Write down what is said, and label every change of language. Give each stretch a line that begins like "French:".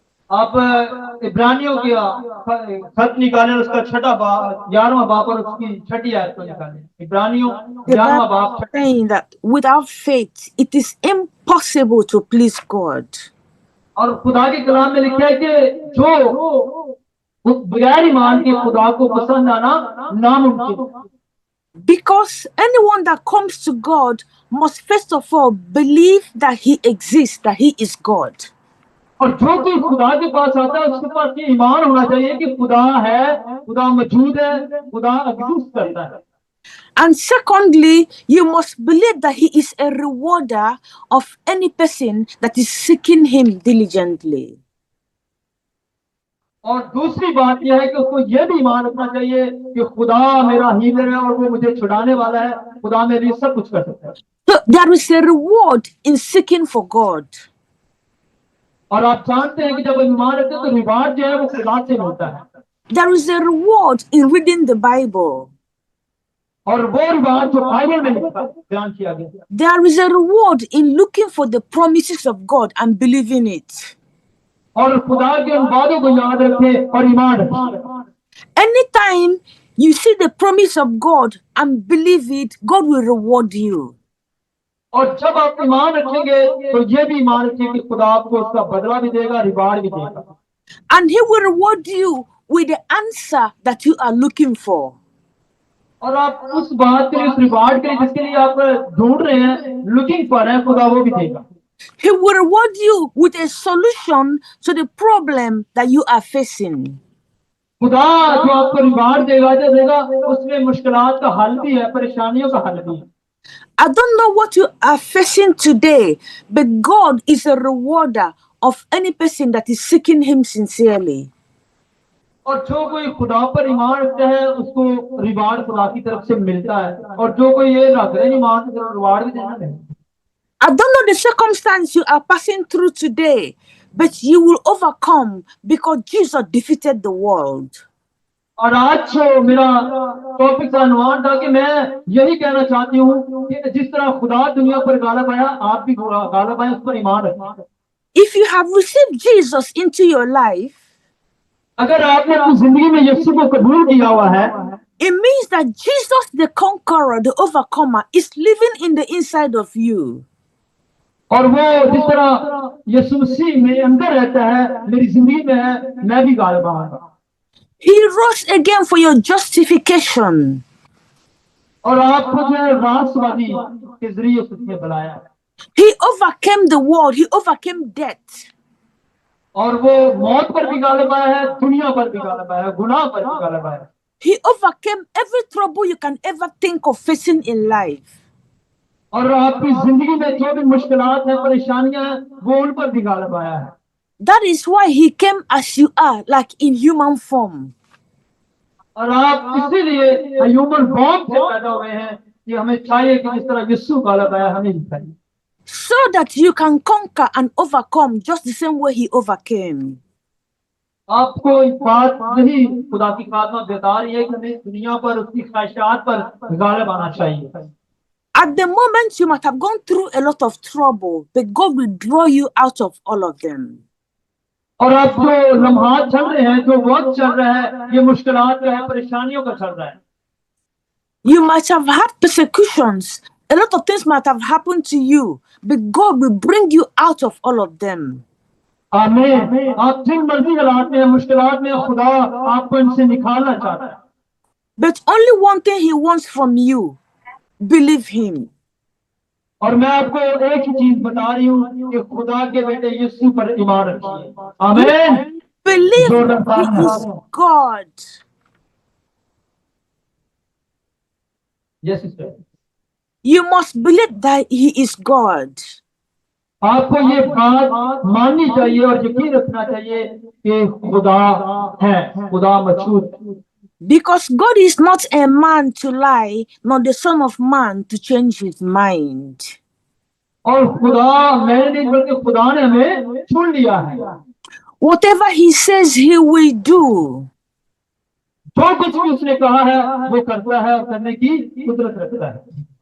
Hindi: आप इब्रानियों के खत निकालें, उसका 11वां बाप और उसकी 6ठी आयत को निकालें। इब्रानियों
English: the
Hindi: 11वां
English: Bible
Hindi: बाप
English: is saying that without faith it is impossible to please God.
Hindi: और खुदा के कलाम में लिखा है कि जो बगैर ईमान के खुदा को पसंद आना नामुमकिन।
English: Because anyone that comes to God must first of all believe that He exists, that He is God.
Hindi: और जो कोई खुदा के पास आता है उसके पास ये ईमान होना चाहिए कि खुदा है, खुदा मौजूद है, खुदा एग्जिस्ट करता है।
English: And secondly, you must believe that He is a rewarder of any person that is seeking Him diligently.
Hindi: और दूसरी बात यह है कि उसको यह भी ईमान रखना चाहिए कि खुदा मेरा हीलर है और वो मुझे छुड़ाने वाला है, खुदा मेरे लिए सब कुछ कर सकता है।
English: So there is a reward in seeking for God.
Hindi: और आप जानते हैं कि जब ईमान रखते हैं तो रिवार्ड जो है वो खुदा से मिलता है।
English: There is a reward in reading the Bible.
Hindi: और वो रिवार्ड जो बाइबल में लिखा बयान किया गया।
English: There is a reward in looking for the promises of God and believing it.
Hindi: और खुदा के उन वादों को याद रखें और ईमान रखें।
English: Anytime you see the promise of God and believe it, God will reward you.
Hindi: और जब आप ईमान रखेंगे तो ये भी ईमान रखिए कि खुदा आपको उसका बदला भी देगा, रिवार्ड भी देगा।
English: And He will reward you with the answer that you are looking for.
Hindi: और आप उस बात के लिए, उस रिवार्ड के लिए जिसके लिए आप ढूंढ रहे हैं,
English: looking for
Hindi: है, खुदा वो भी देगा।
English: He will reward you with a solution to the problem that you are facing.
Hindi: खुदा जो आपको रिवार्ड देगा, जो देगा उसमें मुश्किलात का हल भी है, परेशानियों का हल भी है।
English: I don't know what you are facing today, but God is a rewarder of any person that is seeking Him sincerely.
Hindi: और जो कोई खुदा पर ईमान रखता है उसको रिवार्ड खुदा की तरफ से मिलता है, और जो कोई ये रख रहे ईमान की तरफ रिवार्ड भी देना है।
English: I don't know the circumstance you are passing through today, but you will overcome because Jesus defeated the world.
Hindi: और आज जो मेरा टॉपिक का अनुमान था कि मैं यही कहना चाहती हूँ कि जिस तरह खुदा दुनिया पर गालिब आया, आप भी गालिब आए, उस पर ईमान रखें।
English: If you have received Jesus into your life,
Hindi: अगर आपने अपनी जिंदगी में यीशु को कबूल किया हुआ है,
English: it means that Jesus the conqueror, the overcomer, is living in the inside of you.
Hindi: और वो जिस तरह यीशु मसीह मेरे अंदर रहता है, मेरी जिंदगी में है, मैं भी गालिब आऊंगा।
English: He rose again for your justification.
Hindi: और आपको जो है रास्तवादी के जरिए उसने बुलाया है।
English: He overcame the world. He overcame death.
Hindi: और वो मौत पर भी गालिब आया है, दुनिया पर भी गालिब आया है, गुनाह पर भी गालिब आया है।
English: He overcame every trouble you can ever think of facing in life.
Hindi: और आपकी जिंदगी में जो भी मुश्किलात हैं, परेशानियां हैं, वो उन पर भी गालिब आया है।
English: That is why He came as you are, like in human form.
Hindi: और आप इसीलिए ह्यूमन फॉर्म से पैदा हुए हैं कि हमें चाहिए कि जिस तरह यीशु गालिब आया, हमें भी चाहिए।
English: So that you can conquer and overcome just the same way He overcame.
Hindi: आपको एक बात नहीं, खुदा की खातमा बता रही है कि हमें दुनिया पर उसकी ख्वाहिशात पर गालिब आना चाहिए।
English: At the moment, you might have gone through a lot of trouble, but God will draw you out of all of them.
Hindi: और अब जो लम्हात चल रहे हैं, जो वक्त चल रहा है, ये मुश्किलात का है, परेशानियों का चल रहा है।
English: You might have had persecutions. A lot of things might have happened to you, but God will bring you out of all of them.
Hindi: आमीन। आप जिन मर्जी हालात में मुश्किलात में खुदा आपको इनसे निकालना चाहता है,
English: But only one thing He wants from you: believe Him.
Hindi: और मैं आपको एक ही चीज बता रही हूँ कि खुदा के बेटे यीशु पर ईमान रखिए। आमीन।
English: Believe
Hindi: जोरदार
English: He is
Hindi: तालियां।
English: God. Yes sister, You must believe that He is God.
Hindi: आपको ये बात माननी चाहिए और यकीन रखना चाहिए कि खुदा है, खुदा मौजूद।
English: Because God is not a man to lie, nor the Son of Man to change His mind.
Hindi: और खुदा मैंने नहीं बल्कि खुदा ने हमें चुन लिया है।
English: Whatever He says, He will do.
Hindi: जो कुछ भी उसने कहा है वो करता है और करने की कुदरत रखता है।